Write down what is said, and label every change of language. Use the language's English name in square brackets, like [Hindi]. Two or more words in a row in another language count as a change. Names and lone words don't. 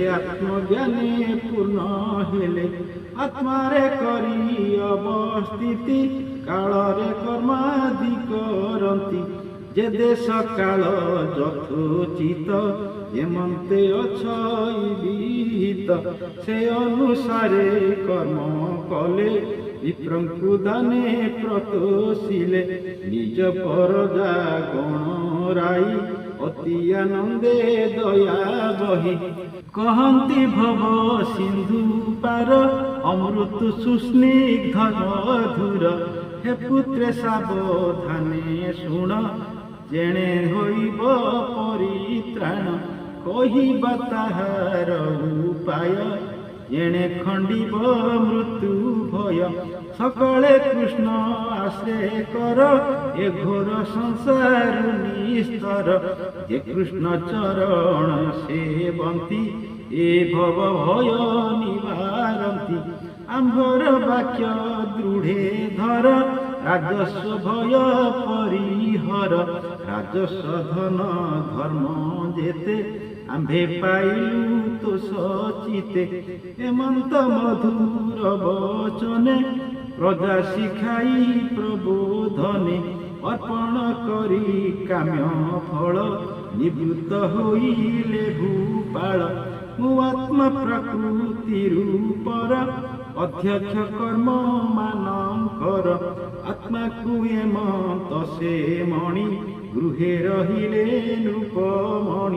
[Odia] ଆତ୍ମଜ୍ଞାନେ ପୂର୍ଣ୍ଣ ହେଲେ ଆତ୍ମାରେ କରି ଅବସ୍ଥିତି କାଳରେ କର୍ମାଦି କରନ୍ତି ଯେ ଦେଶ କାଳ ଯଥୋଚିତ ହେମନ୍ତେ ଅଛଇ ବିହିତ ସେ ଅନୁସାରେ କର୍ମ କଲେ ବିପ୍ରଙ୍କୁ ଦାନେ ପ୍ରତୋଷିଲେ ନିଜ ପରଜା ଗଣ ରାଇ ଅତି ଆନନ୍ଦେ ଦୟା ବହି କହନ୍ତି ଭବ ସିନ୍ଧୁ ପାର ଅମୃତ ସୁସ୍ନିଗ୍ଧ ମଧୁର ହେ ପୁତ୍ରେ ସାବଧାନେ ଶୁଣ ଯେଣେ ହୋଇବ ପରିତ୍ରାଣ କହିବା ତାହାର ଉପାୟ ଯେଣେ ଖଣ୍ଡିବ ମୃତ୍ୟୁ ଭୟ ସକଳେ କୃଷ୍ଣ ଆଶ୍ରୟ କର ଏ ଘୋର ସଂସାର ନିସ୍ତର ଯେ କୃଷ୍ଣ ଚରଣ ସେବନ୍ତି ଏ ଭବ ଭୟ ନିବାରନ୍ତି ଆମ୍ଭର ବାକ୍ୟ ଦୃଢ଼େ ଧର ରାଜସ୍ୱ ଭୟ ପରିହର ରାଜସ୍ୱ ଧନ ଧର୍ମ ଯେତେ ଆମ୍ଭେ ପାଇଲୁ ତୋ ସଚିତେ ହେମନ୍ତ ମଧୁର ବଚନେ ପ୍ରଜା ଶିଖାଇ ପ୍ରବୋଧନେ ଅର୍ପଣ କରି କାମ୍ୟ ଫଳ ନିବୃତ୍ତ ହୋଇଲେ ଭୂପାଳ। ମୁଁ ଆତ୍ମା ପ୍ରକୃତି ରୂପର ଅଧ୍ୟକ୍ଷ କର୍ମ ମାନଙ୍କର। ଆତ୍ମାକୁ ଏମନ୍ତ ସେ ମଣି ଗୃହେ ରହିଲେ ନୃପମଣି।